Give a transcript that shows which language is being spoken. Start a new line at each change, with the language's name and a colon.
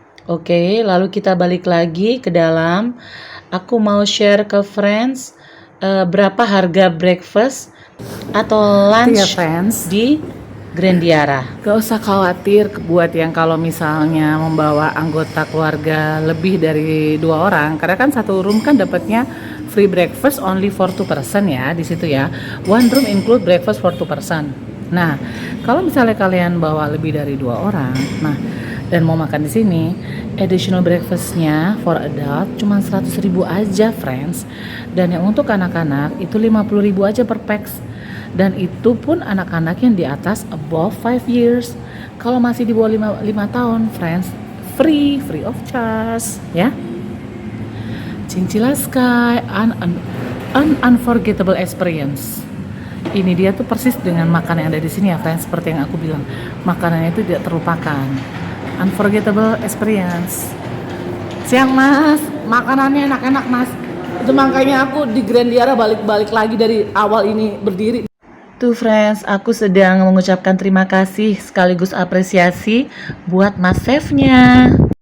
Indonesian: Oke, lalu kita balik lagi ke dalam. Aku mau share ke friends berapa harga breakfast atau lunch ya, friends, di Grandiara. Gak usah khawatir buat yang kalau misalnya membawa anggota keluarga lebih dari 2 orang, karena kan satu room kan dapatnya
English: free breakfast only for 2 person
Indonesian: ya di situ ya.
English: One room include breakfast for 2 person.
Indonesian: Nah, kalau misalnya kalian bawa lebih dari 2 orang, nah dan mau makan di sini, additional breakfastnya
English: for adult
Indonesian: cuma 100.000 aja, friends. Dan yang untuk anak-anak itu 50.000 aja per pax. Dan itu pun anak-anak yang di atas
English: above 5 years.
Indonesian: Kalau masih di bawah 5 tahun, friends,
English: free of charge
Indonesian: ya.
English: Cincilla Sky, an unforgettable experience.
Indonesian: Ini dia tuh persis dengan makanan yang ada di sini ya friends. Seperti yang aku bilang, makanannya itu tidak terlupakan.
English: Unforgettable experience.
Indonesian: Siang mas, makanannya enak-enak mas. Itu makanya aku di Grandiara balik-balik lagi dari awal ini berdiri. Tuh friends, aku sedang mengucapkan terima kasih sekaligus apresiasi buat mas chefnya.